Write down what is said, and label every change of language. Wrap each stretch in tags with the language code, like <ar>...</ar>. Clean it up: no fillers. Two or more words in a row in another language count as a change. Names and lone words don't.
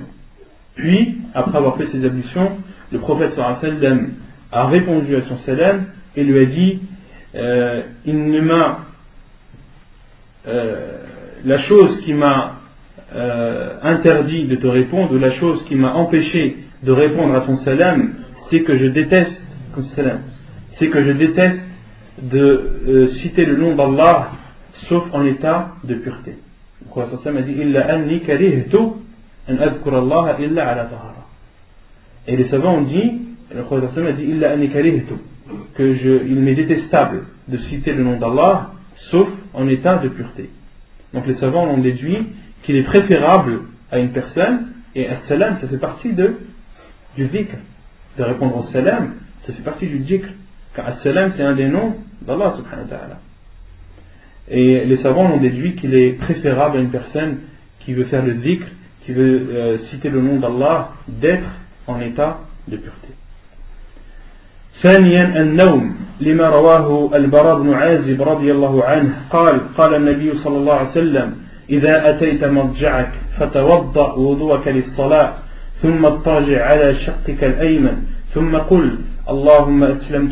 <fr>Puis, après avoir fait ses ablutions, le prophète</fr> <ar>صلى الله عليه وسلم</ar> <fr>a répondu à son salam et lui a dit il ne m'a la chose qui m'a interdit de te répondre, ou la chose qui m'a empêché de répondre à ton salam, c'est que je déteste de citer le nom d'Allah sauf en état de pureté. Le prophète</fr> <ar>صلى الله عليه وسلم</ar> <fr>a dit</fr> <ar>إلا أني كرهت أن أذكر الله إلا على طهارة.</ar> <fr>Et les savants ont dit, le prophète</fr> <ar>صلى الله عليه وسلم</ar> <fr>a dit</fr> <ar>إلا أني كرهت,</ar> <fr>il m'est détestable de citer le nom d'Allah sauf en état de pureté. Donc les savants ont déduit qu'il est préférable à une personne, et as-salam ça fait partie du dhikr, de répondre au salam ça fait partie du dhikr, car as-salam c'est un des noms d'Allah</fr> <ar>سبحانه وتعالى.</ar> <fr>Et les savants ont déduit qu'il est préférable à une personne qui veut faire le dhikr, qui veut citer le nom d'Allah, d'être en état de pureté.</fr> <ar>ثانيا النوم لما رواه البراء بن عازب رضي الله عنه قال النبي صلى الله عليه وسلم إذا أتيت مضجعك فتوضأ وضوءك للصلاة ثم اضطجع على شقك الأيمن ثم قل اللهم أسلمت</ar>